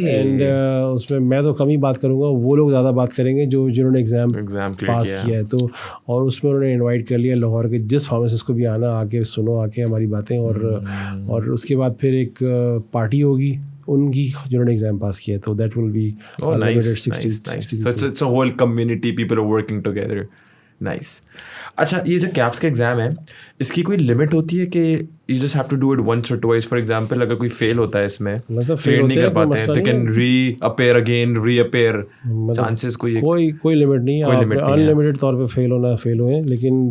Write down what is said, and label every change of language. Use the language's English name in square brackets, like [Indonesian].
[Hindi] And उसमें मैं तो कम ही बात करूँगा, वो लोग ज़्यादा बात करेंगे जिन्होंने एग्ज़ाम पास किया है. तो और उसमें उन्होंने इनवाइट कर लिया लाहौर के जिस फार्मासिस्ट को भी आना, आके सुनो आके हमारी बातें. और उसके बाद फिर एक पार्टी होगी उनकी जिन्होंने एग्जाम पास किया. [English] तो that will be nice. So it's a whole community, people are working together. Nice. [Hindi] अच्छा, ये जो कैप्स का एग्ज़ाम है इसकी कोई लिमिट होती है कि [English] you just have to do it once or twice? [Hindi] For example, अगर कोई फेल होता है इसमें, फेल नहीं कर पाते हैं, [English] they can reappear again, reappear. [Hindi] Chances कोई लिमिट नहीं है. अनलिमिटेड तौर पे फेल हुए, लेकिन